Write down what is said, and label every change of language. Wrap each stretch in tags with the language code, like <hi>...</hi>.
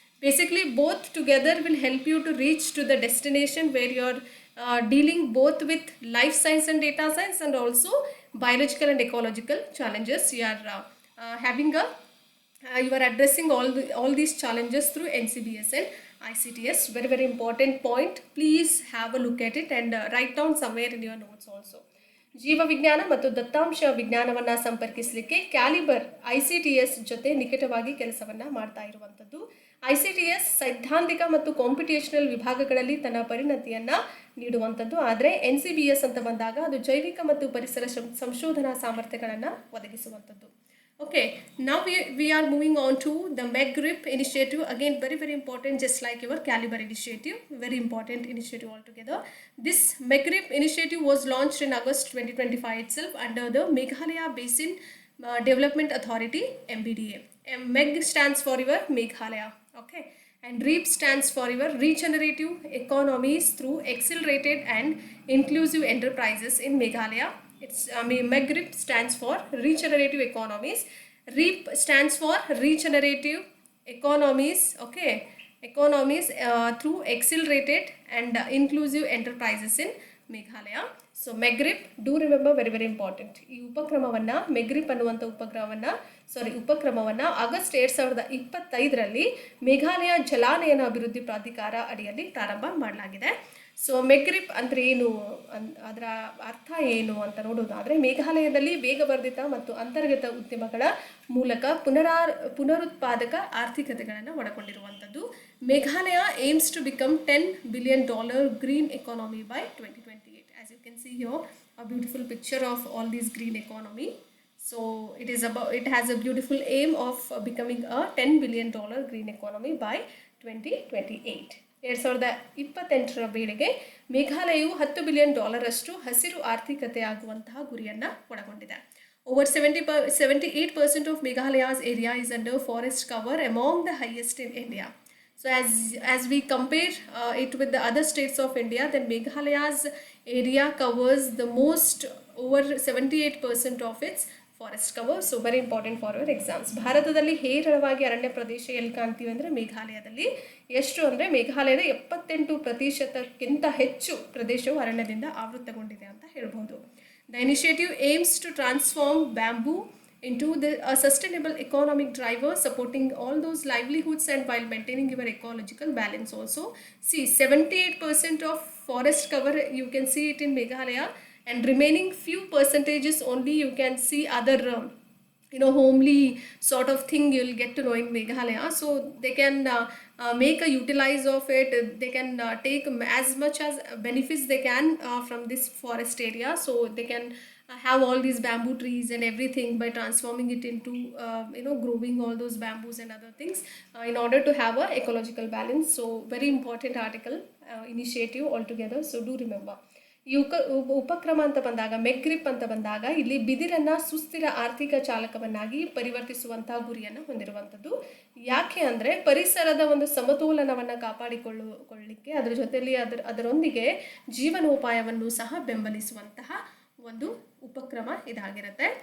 <en>Basically both together will help you to reach to the destination where you're dealing both with life science and data science, and also biological and ecological challenges. You are having a you are addressing all these challenges through NCBS and ICTS. Very very important point. Please have a look at it and write down somewhere in your notes also.</en> <kn>ಜೀವ ವಿಜ್ಞಾನ ಮತ್ತು ದತ್ತಾಂಶ ವಿಜ್ಞಾನವನ್ನು ಸಂಪರ್ಕಿಸಲಿಕ್ಕೆ calibre ICTS ಜೊತೆ ನಿಕಟವಾಗಿ ಕೆಲಸವನ್ನು ಮಾಡ್ತಾ ಇರುವಂಥದ್ದು. ICTS ಸೈದ್ಧಾಂತಿಕ ಮತ್ತು ಕಾಂಪಿಟೇಷನಲ್ ವಿಭಾಗಗಳಲ್ಲಿ ತನ್ನ ಪರಿಣತಿಯನ್ನು ನೀಡುವಂಥದ್ದು. ಆದರೆ NCBS ಅಂತ ಬಂದಾಗ ಅದು ಜೈವಿಕ ಮತ್ತು ಪರಿಸರ ಸಂಶೋಧನಾ ಸಾಮರ್ಥ್ಯಗಳನ್ನು ಒದಗಿಸುವಂಥದ್ದು.</kn> <en>Okay, now we are moving on to the MedGrip initiative. Again, very very important, just like your Caliber initiative. Very important initiative altogether. This MedGrip initiative was launched in August 2025 itself under the Meghalaya Basin Development Authority, MBDA. MEG stands for your Meghalaya. Okay, and REAP stands for your Regenerative Economies through Accelerated and Inclusive Enterprises in Meghalaya. MedGrip stands for Regenerative Economies. REAP stands for Regenerative Economies. Okay, economies through accelerated and inclusive enterprises in Meghalaya. So MedGrip, do remember, very very important.</en> <kn>ಈ ಉಪಕ್ರಮವನ್ನು MedGrip ಅನ್ನುವಂಥ ಉಪಕ್ರಮವನ್ನು August 2025ರಲ್ಲಿ Meghalaya ಜಲಾನಯನ ಅಭಿವೃದ್ಧಿ ಪ್ರಾಧಿಕಾರ ಅಡಿಯಲ್ಲಿ ಪ್ರಾರಂಭ ಮಾಡಲಾಗಿದೆ. So MedGrip ಅಂದರೆ ಏನು, ಅದರ ಅರ್ಥ ಏನು ಅಂತ ನೋಡೋದಾದರೆ, ಮೇಘಾಲಯದಲ್ಲಿ ವೇಗವರ್ಧಿತ ಮತ್ತು ಅಂತರ್ಗತ ಉದ್ಯಮಗಳ ಮೂಲಕ ಪುನರುತ್ಪಾದಕ ಆರ್ಥಿಕತೆಗಳನ್ನು ಒಳಗೊಂಡಿರುವಂಥದ್ದು.</kn> <en>Meghalaya aims to become $10 billion green economy by 2028. As you can see here, a beautiful picture of all these green economy. So it has a beautiful aim of becoming a $10 billion green economy by 2028.</en> <kn>2028ರ ವೇಳೆಗೆ ಮೇಘಾಲಯವು $10 billion ಅಷ್ಟು ಹಸಿರು ಆರ್ಥಿಕತೆ ಆಗುವಂತಹ ಗುರಿಯನ್ನು ಒಳಗೊಂಡಿದೆ.</kn> <en>Over 78% of Meghalaya's area is under forest cover, among the highest in India. So as we compare it with the other states of India, then Meghalaya's area covers the most, over 78% of its forest cover. So very important for your exams.</en> <kn>ಭಾರತದಲ್ಲಿ ಹೇರಳವಾಗಿ ಅರಣ್ಯ ಪ್ರದೇಶ ಎಲ್ಲಿ ಕಾಣ್ತೀವಿ ಅಂದರೆ ಮೇಘಾಲಯದಲ್ಲಿ. ಎಷ್ಟು ಅಂದರೆ ಮೇಘಾಲಯದ 78% ಹೆಚ್ಚು ಪ್ರದೇಶವು ಅರಣ್ಯದಿಂದ ಆವೃತ್ತಗೊಂಡಿದೆ ಅಂತ ಹೇಳ್ಬೋದು.</kn> <en>The initiative aims to transform bamboo into a sustainable economic driver, supporting all those livelihoods and while maintaining your ecological balance also. See, 78% of forest cover you can see it in Meghalaya, and remaining few percentages only you can see other homely sort of thing you'll get to know in Meghalaya. So they can make a utilize of it. They can take as much as benefits they can from this forest area. So they can have all these bamboo trees and everything by transforming it into growing all those bamboos and other things in order to have a ecological balance. So very important article, initiative altogether. So do remember.</en> <kn>ಈ ಉಪಕ್ರಮ ಅಂತ ಬಂದಾಗ, MedGrip ಅಂತ ಬಂದಾಗ, ಇಲ್ಲಿ ಬಿದಿರನ್ನು ಸುಸ್ಥಿರ ಆರ್ಥಿಕ ಚಾಲಕವನ್ನಾಗಿ ಪರಿವರ್ತಿಸುವಂತಹ ಗುರಿಯನ್ನು ಹೊಂದಿರುವಂಥದ್ದು. ಯಾಕೆ ಅಂದರೆ ಪರಿಸರದ ಒಂದು ಸಮತೋಲನವನ್ನು ಕಾಪಾಡಿಕೊಳ್ಳಲಿಕ್ಕೆ, ಅದರ ಜೊತೆಯಲ್ಲಿ ಅದರೊಂದಿಗೆ ಜೀವನೋಪಾಯವನ್ನು ಸಹ ಬೆಂಬಲಿಸುವಂತಹ ಒಂದು ಉಪಕ್ರಮ ಇದಾಗಿರುತ್ತೆ.</kn>